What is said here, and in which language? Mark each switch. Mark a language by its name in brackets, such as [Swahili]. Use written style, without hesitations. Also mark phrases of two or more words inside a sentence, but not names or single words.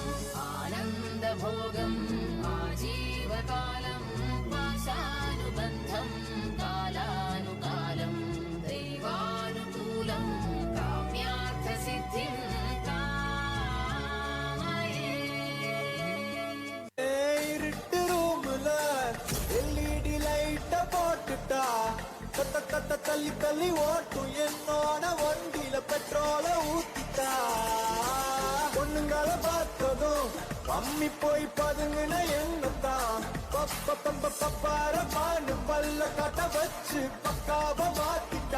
[Sanskrit] आनंद भोगम् आजीवकालम्, पाशानुबन्धं कालानुकालं. दैवानुकूलं काम्यार्थसिद्धिं कामये. [Tamil] இருட்டு ரூம்ல [English] LED light [Tamil] போட்டுட்டா, தள்ளி தள்ளி ஓட்டும் என்னோட வண்டியில பெட்ரோல ஊத்திட்டா. பொண்ணுங்களை பார்த்ததும் பம்மி போய் பதுங்கின என்னத்தான் பப்பார பாண்டு பல்ல கட்ட வச்சு பக்காவ மாத்திட்டா.